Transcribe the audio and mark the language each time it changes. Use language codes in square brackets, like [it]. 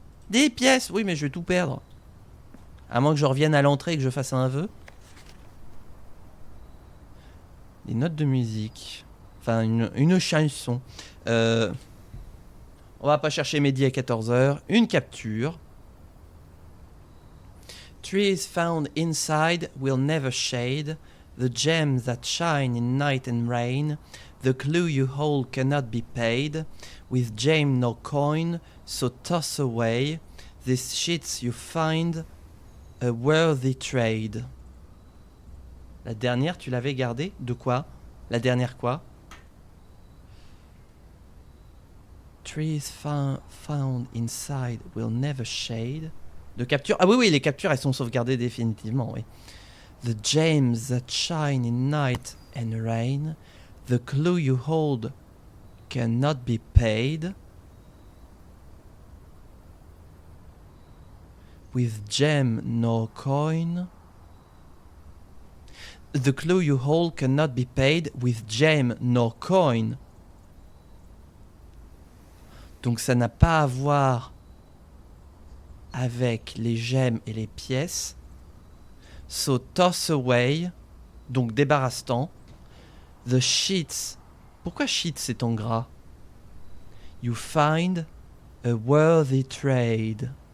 [fr] Des pièces, oui mais je vais tout perdre. À moins que je revienne à l'entrée et que je fasse un vœu. Des notes de musique. Enfin, une chanson. On va pas chercher midi à 14h. Une capture. [en] Trees found inside will never shade. The gems that shine in night and rain. The clue you hold cannot be paid. With gem no coin, so toss away. These shits you find a worthy trade. [fr] La dernière, tu l'avais gardée? De quoi? La dernière quoi? [en] Trees found inside will never shade. [fr] De capture. Ah oui, oui, les captures, elles sont sauvegardées définitivement, oui. [en] The gems that shine in night and rain. The clue you hold cannot be paid. With gem no coin. The clue you hold cannot be paid. With gem no coin. [fr] Donc ça n'a pas à voir avec les gemmes et les pièces. [en] So toss away, [fr] donc débarrasse-t'en. [en] The sheets. [fr] Pourquoi sheets c'est en gras? [en] You find a worthy trade.